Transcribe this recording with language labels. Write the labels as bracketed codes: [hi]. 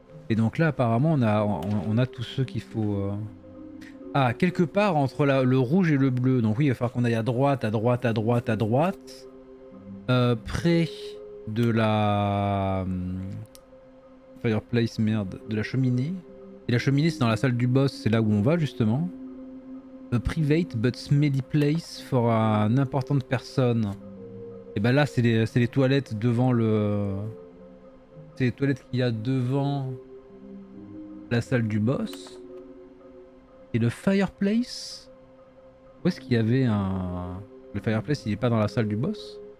[fr] Et donc là apparemment on a tous ceux qu'il faut. Ah, quelque part entre le rouge et le bleu. Donc oui, il va falloir qu'on aille à droite, à droite, à droite, à droite. Près de la fireplace, merde, de la cheminée. Et la cheminée c'est dans la salle du boss, c'est là où on va justement. [en] A private but smelly place for an important person. [fr] Et bah là c'est les toilettes devant le... C'est les toilettes qu'il y a devant la salle du boss. Et le fireplace... Où est-ce qu'il y avait un... Le fireplace il est pas dans la salle du boss?